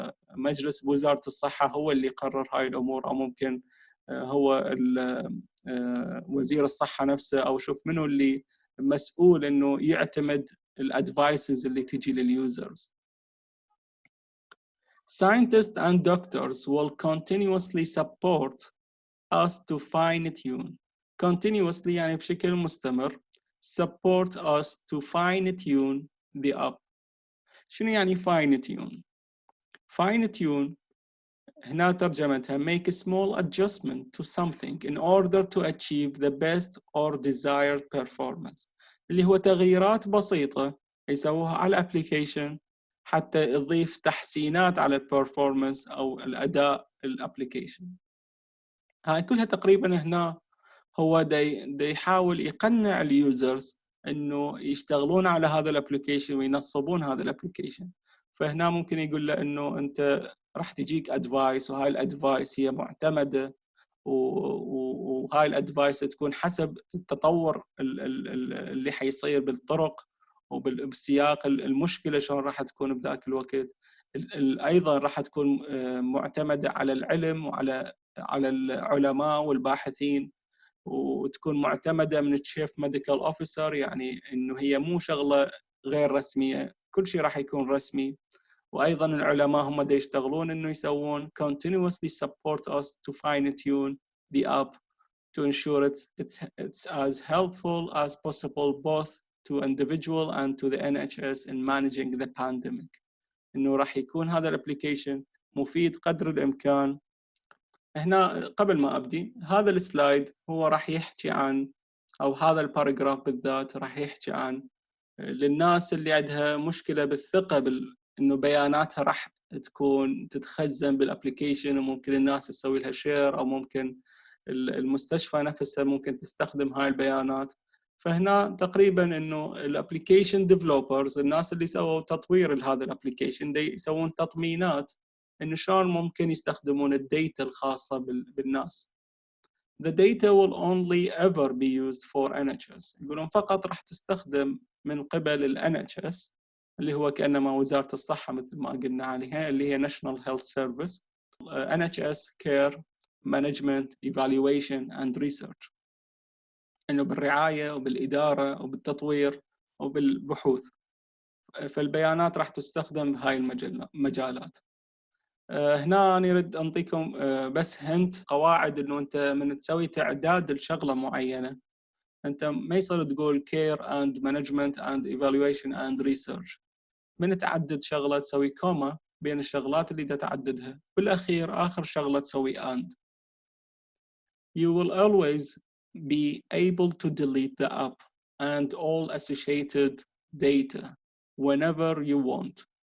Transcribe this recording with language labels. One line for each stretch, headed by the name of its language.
Arabic: مجلس وزارة الصحة هو اللي يقرر هاي الأمور، أو ممكن هو وزير الصحة نفسه، أو شوف منه اللي مسؤول إنه يعتمد الادفايسز اللي تجي لليوزرز.
English: Scientists and doctors will continuously support us to fine tune.
Arabic: Continuously يعني بشكل مستمر.
English: Support us to fine tune the app.
Arabic: شنو يعني
English: fine tune؟ Fine tune
Arabic: هنا ترجمتها
English: make a small adjustment to something in order to achieve the best or desired performance.
Arabic: اللي هو تغييرات بسيطة يسووها على الابليكيشن حتى يضيف تحسينات على البرفورمانس أو الأداء الابليكيشن. هاي كلها تقريبا هنا هو دا يحاول يقنع اليوزرز انه يشتغلون على هذا الابلكيشن وينصبون هذا الابلكيشن. فهنا ممكن يقول له انه انت راح تجيك ادفايس، وهاي الادفايس هي معتمده، وهاي الادفايس تكون حسب التطور اللي حيصير بالطرق وبالسياق المشكله شلون راح تكون بذاك الوقت. ايضا راح تكون معتمده على العلم وعلى العلماء والباحثين، وتكون معتمده من التشيف ميديكال اوفيسر، يعني انه هي مو شغله غير رسميه، كل شيء راح يكون رسمي. وايضا العلماء هم دا يشتغلون انه يسوون
English: continuously support us to fine tune the app to ensure it's as helpful as possible both to individual and to the NHS in managing the pandemic.
Arabic: انه راح يكون هذا الابلكيشن مفيد قدر الامكان. هنا قبل ما ابدي هذا السلايد هو راح يحكي عن، او هذا الباراجراف بالذات راح يحكي عن للناس اللي عندها مشكله بالثقه انه بياناتها راح تكون تتخزن بالابلكيشن، وممكن الناس تسوي لها شير، او ممكن المستشفى نفسها ممكن تستخدم هاي البيانات. فهنا تقريبا انه الابلكيشن ديفلوبرز، الناس اللي سووا تطوير لهذا الابلكيشن، دي يسوون تطمينات انه شلون ممكن يستخدمون الداتا الخاصه بالناس.
English: The data will only ever be used for NHS.
Arabic: يقولون فقط راح تستخدم من قبل ال NHS اللي هو كأنما وزارة الصحة مثل ما قلنا عليها، اللي هي National Health Service, NHS Care Management Evaluation and Research، إنه بالرعاية وبالإدارة وبالتطوير وبالبحوث. فالبيانات راح تستخدم بهاي المجالات. هنا أنا أريد أنطيكم بس هنت قواعد إنه أنت من تسوي تعداد الشغلة معينة، أنت ما يصير تقول
English: care and management and evaluation and research.
Arabic: من تعدد شغلة تسوي كوما بين الشغلات اللي تعددها، بالأخير آخر شغلة تسوي and.
English: You will always be able to delete the app and all associated data whenever you want.